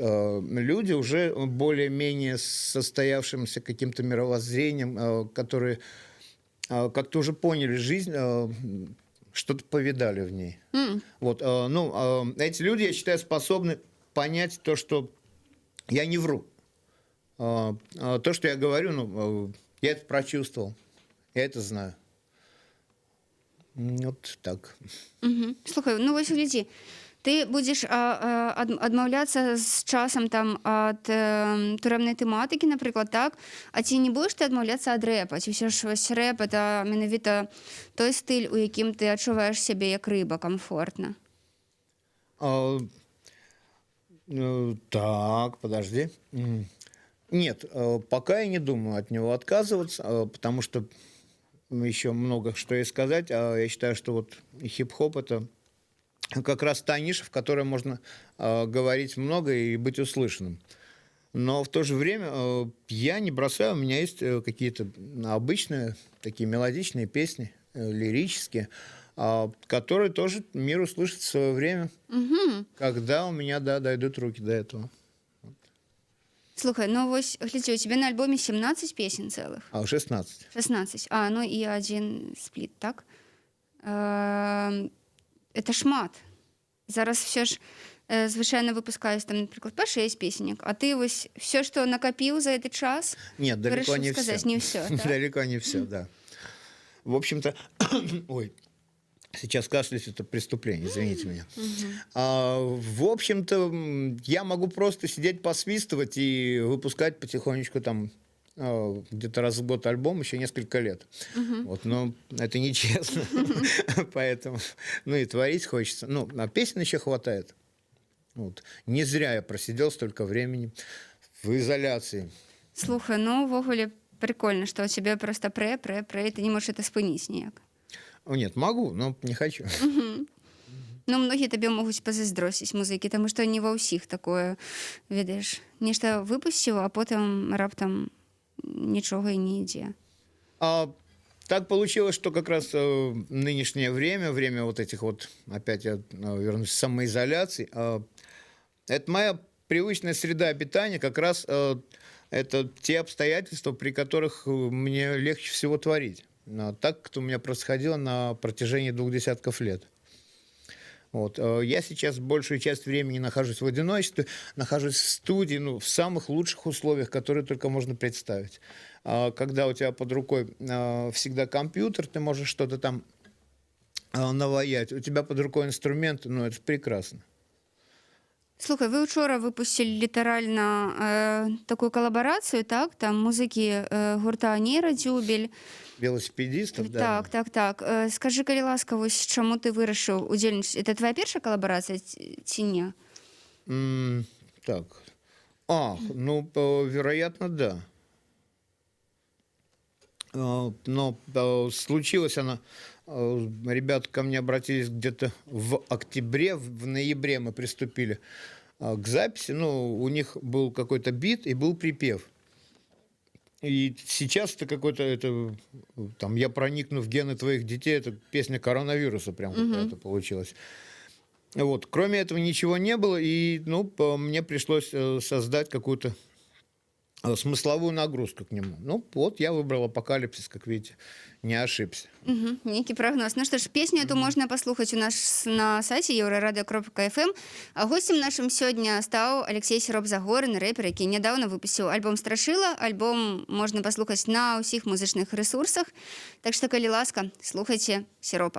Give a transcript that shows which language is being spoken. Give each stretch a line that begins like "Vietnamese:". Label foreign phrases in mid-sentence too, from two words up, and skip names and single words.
Russian: Люди уже более-менее с состоявшимся каким-то мировоззрением, которые как-то уже поняли жизнь, что-то повидали в ней. Вот, ну, эти люди, я считаю, способны понять то, что я не вру. То, что я говорю, ну, я это прочувствовал, я это знаю. Вот так. Угу.
Belarusian: Слухай, ну вось глядзі, ты будзеш адмаўляцца з часам там ад турэмнай тэматыкі, напрыклад, так? А ці не будзеш ты адмаўляцца ад рэпа? Ці ўсё ж вось рэп это менавіта той стыль, у якім ты адчуваеш сябе як рыба комфортна?
Russian: Так, подожди. Нет, пока я не думаю от него отказываться, потому что еще много что и сказать. Я считаю, что вот хип-хоп — это как раз та ниша, в которой можно говорить много и быть услышанным. Но в то же время я не бросаю, у меня есть какие-то обычные такие мелодичные песни, лирические, которые тоже мир услышит в свое время, когда у меня, да, дойдут руки до этого.
Belarusian: Слухай, ну вось, глядзі, у тебе на альбоме 17 песен цэлых. 16. 16. Ну і один спліт, так? Это шмат. Зараз все ж звычайна выпускаюць там, напрыклад, па 6 песенек, а ты вось все, што накапіў за
Russian: этот час, Нет, далеко не сказать, все. не все. Так? Далеко не все, да. В общем-то, ой, сейчас кашлять — это преступление, извините меня. В общем-то, я могу просто сидеть, посвистывать и выпускать потихонечку там где-то раз в год альбом еще несколько лет. Вот, но это нечестно. Поэтому, ну и творить хочется. Ну, а песен еще хватает. Вот. Не зря я просидел столько времени в изоляции. Слухай, ну увогуле прикольно, што ў цябе проста і ты не можаш это спыніць ніяк. О, нет, могу, но не хочу. Ну, многія табе могуць пазайздросціць музыкі, таму што не ва ўсіх такое, ведаеш, нешта выпусціў, а потым раптам нічога і не ідзе. А так получилось, что как раз нынешнее время вот этих вот, опять я вернусь, самоизоляции, это моя привычная среда обитания, как раз это те обстоятельства, при которых мне легче всего творить. Так, как у меня происходило на протяжении 20 лет. Вот. Я сейчас большую часть времени нахожусь в одиночестве, нахожусь в студии, ну, в самых лучших условиях, которые только можно представить. Когда у тебя под рукой всегда компьютер, ты можешь что-то там наваять, у тебя под рукой инструменты, ну, это прекрасно.
Belarusian: Слухай, вы учора выпусцілі літаральна такую калабарацыю, так? Там музыкі гурта «Нейрадзюбель».
Russian: Велосипедистов, да.
Belarusian: Так. Скажы, калі ласка, вось чаму ты вырашыў удзельнічаць?
Russian: Это твоя
Belarusian: першая калабарацыя ці не?
Russian: Так. Ну, вероятно, да. Но случилось она... Ребята ко мне обратились где-то в октябре, в ноябре мы приступили к записи. Ну, у них был какой-то бит и был припев. И сейчас это какой-то, там, «Я проникну в гены твоих детей», это песня коронавируса прям какая-то получилась. Вот. Кроме этого ничего не было, и, ну, мне пришлось создать какую-то смысловую нагрузку к нему. Ну, вот я выбрал «Апокалипсис», как видите, не ошибся.
Belarusian: Нейкі прагноз. Ну што ж, песню эту можна паслухаць у нас на сайце euraradio.fm. А гостем нашым сёння стаў Алексей Сироп-Загорын, рэпер, які нядаўна выпусціў альбом «Страшила». Альбом можна паслухаць на ўсіх музычных ресурсах. Так што, калі ласка, слухайце Сиропа.